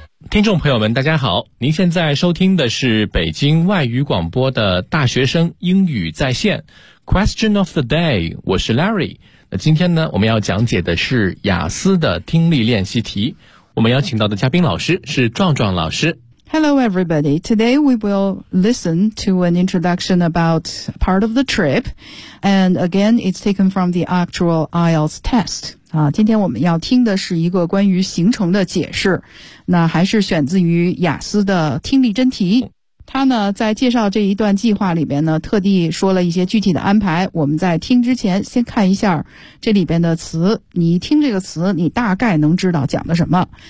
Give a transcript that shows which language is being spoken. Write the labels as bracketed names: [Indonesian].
[Chinese] 听众朋友们大家好，您现在收听的是北京外语广播的大学生英语在线 Question of the day， 我是 Larry。那今天呢，我们要讲解的是雅思的听力练习题，我们邀请到的嘉宾老师是壮壮老师。 [English] Hello everybody, today we will listen to an introduction about part of the trip, and again it's taken from the actual IELTS test. [Chinese] 今天我们要听的是一个关于行程的解释，那还是选自于雅思的听力真题。他呢在介绍这一段计划里边呢特地说了一些具体的安排，我们在听之前先看一下这里边的词，你一听这个词你大概能知道讲的什么。